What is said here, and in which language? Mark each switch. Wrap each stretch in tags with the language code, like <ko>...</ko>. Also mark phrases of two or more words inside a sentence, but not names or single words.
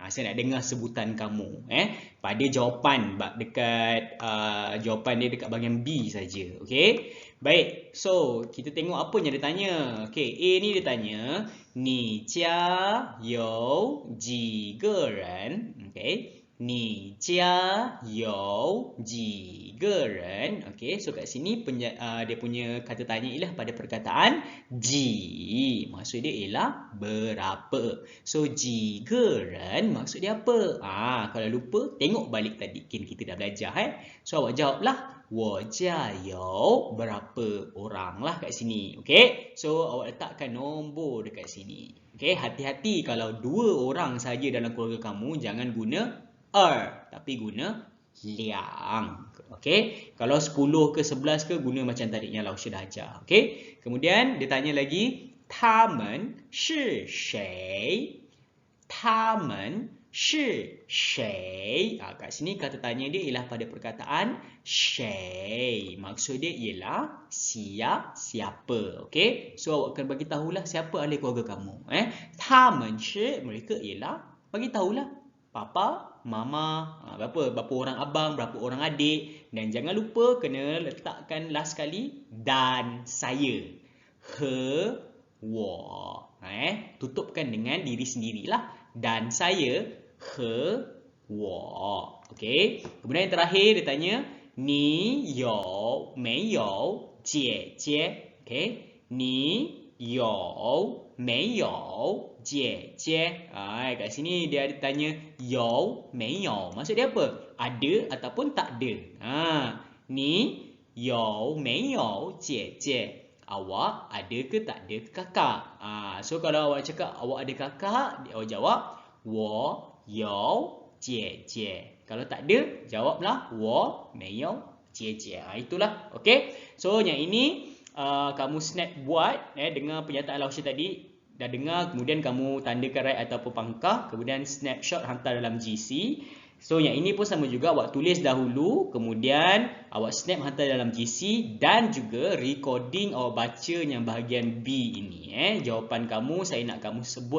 <ms>Saya nak dengar sebutan kamu pada jawapan dekat jawapan dia dekat bahagian B saja. Okey. Baik. So, kita tengok apa yang dia tanya. Okey, A ni dia tanya,</ms> <zh>"你家有几个人?"</zh> <ms>Okey.</ms> <zh>你家有几个人?</zh> <ms>Okey, so kat sini dia punya kata tanya ialah pada perkataan ji. Maksud dia ialah berapa. So,</ms> <zh>几个人</zh> <ms>maksud dia apa? Kalau lupa, tengok balik tadi. Kita dah belajar. So, awak jawablah.</ms> <zh>我家有</zh> <ms>berapa orang lah kat sini. Okey, so awak letakkan nombor dekat sini. Okey, hati-hati kalau 2 orang saja dalam keluarga kamu, jangan guna tapi guna liang. Okey, kalau 10 ke 11 ke, guna macam tadi yang Lao Shi dah ajar. Okey, kemudian dia tanya lagi,</ms> <zh>他们是谁? 他们是谁?</zh> <ms>Kat sini kata tanya dia ialah pada perkataan 谁. Maksud dia ialah siapa. Okey, so awak akan bagi tahulah siapa ahli keluarga kamu.</ms> <zh>他们是</zh> <ms>mereka ialah, bagi tahulah papa, mama, berapa orang abang, berapa orang adik, dan jangan lupa kena letakkan last sekali dan saya.</ms> <zh>和，我.</zh> <ms>Tutupkan dengan diri sendirilah, dan saya,</ms> <zh>和，我.</zh> <ms>Okey. Kemudian yang terakhir dia tanya,</ms> <zh>你有没有姐姐</zh> <ms>OK</ms> <zh>你有没有姐姐</zh> <ms>kat sini dia tanya</ms> <zh>有没有</zh> <ms>maksud dia apa ada ataupun tak ada ni</ms> <zh>有没有姐姐</zh> <ms>awak ada ke tak ada kakak so kalau awak cakap awak ada kakak awak jawab</ms> <zh>我有姐姐</zh> <ms>kalau tak ada jawablah</ms> <zh>我没有姐姐</zh> <ms>itulah okey so yang ini kamu snap buat dengan pernyataan Lao She tadi dah dengar kemudian kamu tandakan right ataupun pangkah kemudian snapshot hantar dalam GC so yang ini pun sama juga awak tulis dahulu kemudian awak snap hantar dalam GC dan juga recording awak baca yang bahagian B ini jawapan kamu saya nak kamu sebut</ms>